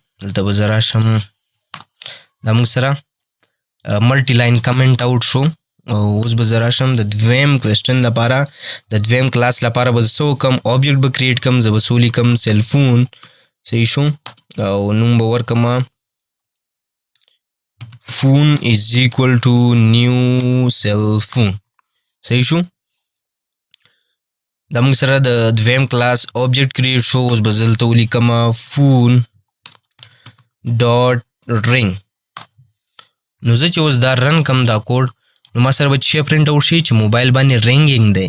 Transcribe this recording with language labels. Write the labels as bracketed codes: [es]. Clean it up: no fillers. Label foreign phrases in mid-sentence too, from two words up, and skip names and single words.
[ps] دلته به زه راشم دا موږ سره [en] multi line comment out [ps] شو. او اوس به زه راشم د دویم کوېسچن لپاره د دویم کلاس لپاره به زه څه وکړم آبجیکټ به کریټ کړم، زه به څه ولیکم سیلفون صحیح شو او نوم به ورکړم [en] phone is equal to new cell phone [ps] صحیح شو. دا موږ سره د دویم کلاس [en] object create [ps] شو. اوس به زه دلته ولیکم [en] phone dot ring. [ps] نو زه چې اوس دا رن کم دا کوډ نو ما سره به څه [en] print out [ps] شي چې موبایل باندې رینګینګ دی.